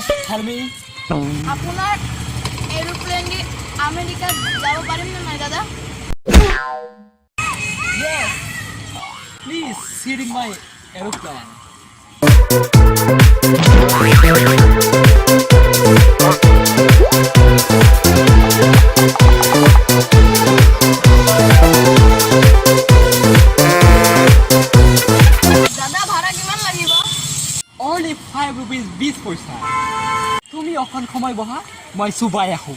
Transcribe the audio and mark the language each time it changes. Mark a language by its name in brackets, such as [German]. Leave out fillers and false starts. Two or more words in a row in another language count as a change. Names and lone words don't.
[English] tell me? [Bangla] আপনার এরোপ্লেন দিয়ে আমেরিকা যাব পারেন না দাদা? [English] Yes. Please sit in my aeroplane. [Assamese] দাদা ভাড়া কিমান লাগিব? [English] Only 5 rupees [Assamese] 20 পয়সা। তুমি অখন সময় বহা মই সুবাই আহো।